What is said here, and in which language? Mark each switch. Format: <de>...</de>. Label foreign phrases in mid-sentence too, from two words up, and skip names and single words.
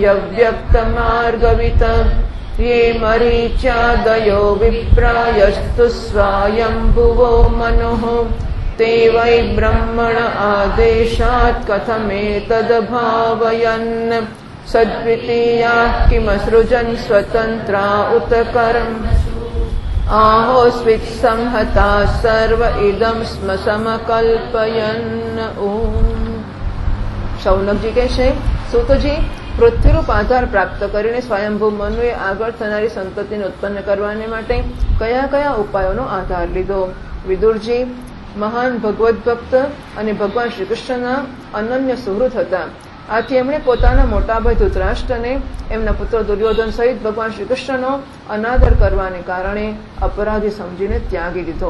<sa>व्यक्तमार्गवित् ये मरीच्यादयो विप्रायस्तु स्वायम्भुवो मनुः ते वै ब्रह्मण आदेशात् कथमेतद्भावयन् सद्वितीयाः किमसृजन् स्वतन्त्रा उत कर्म आहोस्वित्संहता सर्व इदं स्म समकल्पयन्।</sa> <gu>शौनकजी કહેશે સૂતજી પૃથ્વીરૂપ આધાર પ્રાપ્ત કરીને સ્વયંભૂ મનુએ આગળ થનારી સંતતિને ઉત્પન્ન કરવાને માટે કયા કયા ઉપાયોનો આધાર લીધો? વિદુરજી મહાન ભગવદ ભક્ત અને ભગવાન શ્રી કૃષ્ણના અનન્ય સુહૃદ હતા. આથી એમણે પોતાના મોટા ભાઈ ધૃતરાષ્ટ્રને એમના પુત્ર દુર્યોધન સહિત ભગવાન શ્રી કૃષ્ણનો અનાદર કરવાને કારણે અપરાધી સમજીને ત્યાગી દીધો.</gu>